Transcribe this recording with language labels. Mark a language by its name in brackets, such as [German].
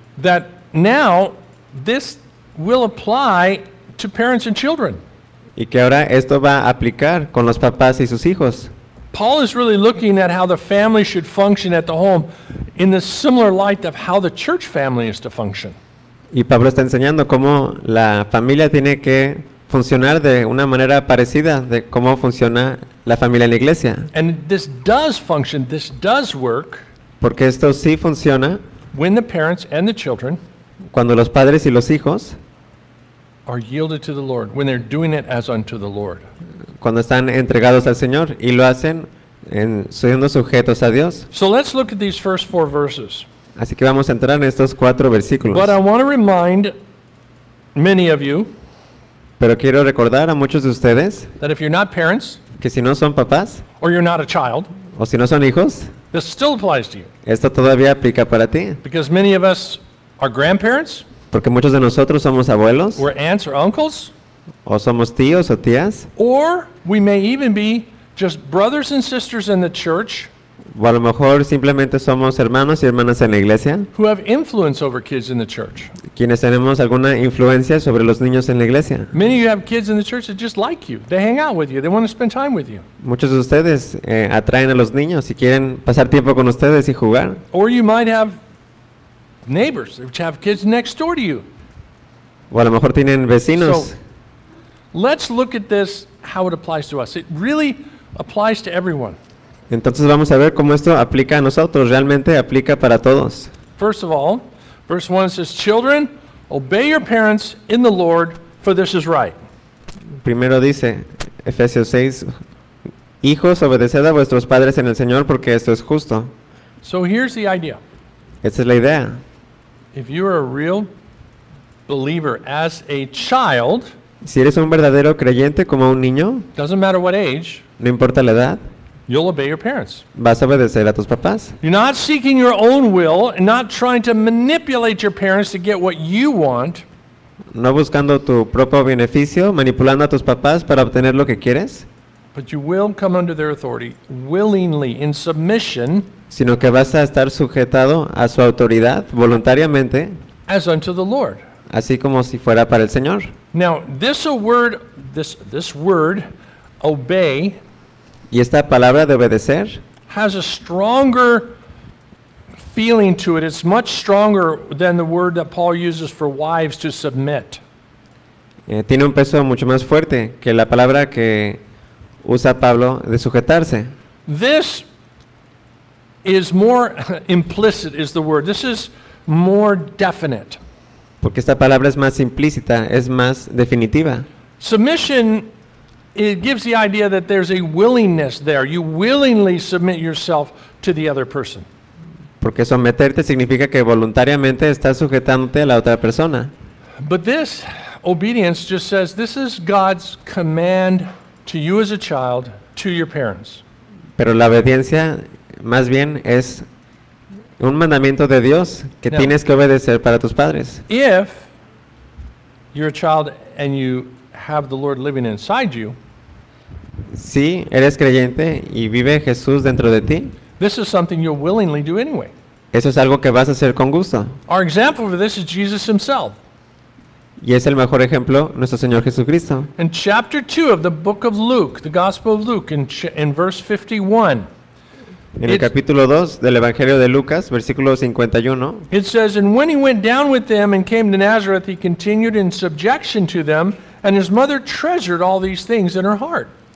[English] That now, this will apply to parents and children. [Spanish] Y que ahora esto va a aplicar con los papás y sus hijos. [English] Paul is really looking at how the family should function at the home in the similar light of how the church family is to function. [Spanish] Y Pablo está enseñando cómo la familia tiene que funcionar de una manera parecida de cómo funciona la familia en la iglesia. [English] And this does function, this does work. [Spanish] Porque esto sí funciona. [English] When the parents and the children, [Spanish] cuando los padres y los hijos, [English] are yielded to the Lord, when they're doing it as unto the Lord. [Spanish] Cuando están entregados al Señor y lo hacen en siendo sujetos a Dios. [English] So let's look at these first four verses. [Spanish] Así que vamos a entrar en estos cuatro versículos. [English] But I want to remind many of you, [Spanish] pero quiero recordar a muchos de ustedes, [English] that if you're not parents, [Spanish] que si no son papás, [English] or you're not a child, [Spanish] o si no son hijos, [English] this still applies to you. [Spanish] Esto todavía aplica para ti. [English] Because many of us are grandparents, [Spanish] porque muchos de nosotros somos abuelos, [English] we're aunts or uncles, [Spanish] o somos tíos o tías, [English] or we may even be just brothers and sisters in the church, [Spanish] o a lo mejor simplemente somos hermanos y hermanas en la iglesia, [English] who have influence over kids in the church, [Spanish] quienes tenemos alguna influencia sobre los niños en la iglesia. [English] Many of you have kids in the church that just like you. They hang out with you. They want to spend time with you. [Spanish] Muchos de ustedes atraen a los niños y quieren pasar tiempo con ustedes y jugar. [English] Or you might have neighbors which have kids next door to you. [Spanish] O a lo mejor tienen vecinos. [English] So, let's look at this, how it applies to us. It really applies to everyone. [Spanish] Entonces vamos a ver cómo esto aplica a nosotros. Realmente aplica para todos. [English] First of all, verse 1 says, children, obey your parents in the Lord, for this is right. [Spanish] Primero dice, Efesios 6, hijos, obedeced a vuestros padres en el Señor, porque esto es justo. [English] So here's the idea. [Spanish] Esta es la idea. [English] If you are a real believer as a child, [Spanish] si eres un verdadero creyente como un niño, [English] doesn't matter what age, [Spanish] no importa la edad, [English] you'll obey your parents. [Spanish] Vas a obedecer a tus papás. [English] You're not seeking your own will, not trying to manipulate your parents to get what you want. [Spanish] no buscando tu propio beneficio, manipulando a tus papás para obtener lo que quieres. [English] But you will come under their authority willingly in submission, [Spanish] sino que vas a estar sujetado a su autoridad voluntariamente, [English] as unto the Lord, [Spanish] así como si fuera para el Señor. [English] Now this word obey, [Spanish] y esta palabra de obedecer, [English] has a stronger feeling to it. It's much stronger than the word that Paul uses for wives to submit. [Spanish] Tiene un peso mucho más fuerte que la palabra que usa Pablo de sujetarse. [English] This is more implicit is the word. This is more definite. [Spanish] Porque esta palabra es más implícita, es más definitiva. [English] Submission, it gives the idea that there's a willingness there. You willingly submit yourself to the other person. [Spanish] Porque someterte significa que voluntariamente estás sujetándote a la otra persona. [English] But this obedience just says this is God's command to you as a child, to your parents. [Spanish] Pero la obediencia más bien es un mandamiento de Dios que [English] now, [Spanish] tienes que obedecer para tus padres. [English] If you're a child and you have the Lord living inside you, [Spanish] si eres creyente y vive Jesús dentro de ti, [English] this is something you'll willingly do anyway. [Spanish] Eso es algo que vas a hacer con gusto. [English] Our example for this is Jesus himself. [Spanish] Y es el mejor ejemplo, nuestro Señor Jesucristo. [English] In chapter 2 of the book of Luke, the Gospel of Luke, in verse 51. [Spanish] En el capítulo 2 del Evangelio de Lucas, versículo 51. [English] It says, and when he went down with them and came to Nazareth, he continued in subjection to them, and his mother treasured all these things in her heart.